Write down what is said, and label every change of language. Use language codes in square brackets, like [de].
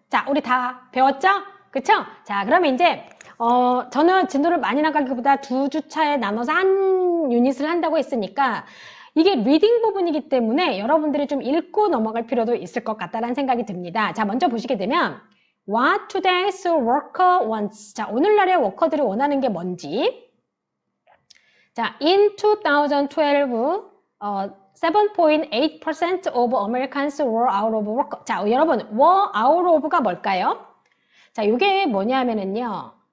[ko] 자, 우리 다 배웠죠? 그쵸? 자, 그러면 이제 저는 진도를 많이 나가기보다 2주차에 나눠서 한 유닛을 한다고 했으니까 이게 리딩 부분이기 때문에 여러분들이 좀 읽고 넘어갈 필요도 있을 것 같다는 생각이 듭니다. 자, 먼저 보시게 되면 [en] What today's worker wants. [ko] 자, 오늘날의 워커들이 원하는 게 뭔지. [en] 자, in 2012, 7.8% of Americans were out of work. [ko] 자, 여러분, were out of가 뭘까요? 자, 요게 뭐냐면은요.